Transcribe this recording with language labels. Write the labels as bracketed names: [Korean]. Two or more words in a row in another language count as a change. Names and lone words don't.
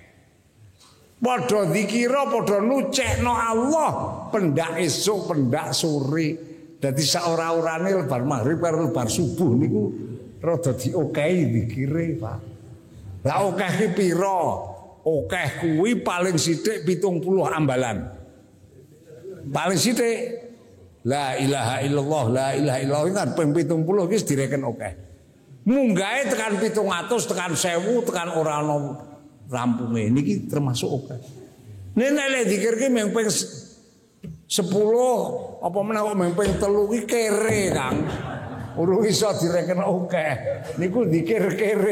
[Javanese] Padha zikira padha nucekno Allah pendak esuk pendak sore. Dadi saora-orane lebar maghrib karo lebar subuh niku rada diokehi zikire, Pak. Lah akeh ki pira? Akeh kuwi paling sithik 70 ambalan. Paling sithik [Arabic] لا إله إلا الله، لا إله إلا الله [Javanese] kan ping 70 ki direken akeh. Munggahe tekan 700, tekan 1000, tekan ora ana rampunge niki termasuk akeh. Nek lek zikir ki mung ping 10 apa meneh kok mung ping 3 ki kere, Kang. Urung iso direken akeh. Niku zikir kere.